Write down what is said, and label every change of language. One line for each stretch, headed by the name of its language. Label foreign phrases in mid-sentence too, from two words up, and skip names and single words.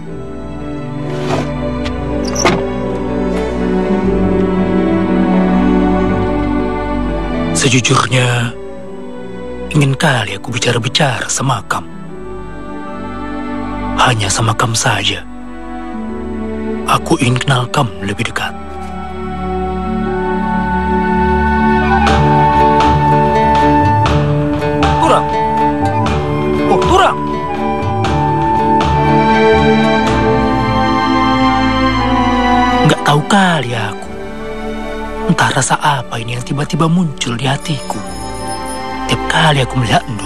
Indonesian: Sejujurnya, ingin kali aku bicara-bicara sama kamu. Hanya sama kamu saja. Aku ingin kenal kamu lebih dekat. Turang! Oh, Turang! Nggak tahu kali aku. Entah rasa apa ini yang tiba-tiba muncul di hatiku. Tiap kali aku melihat Endo.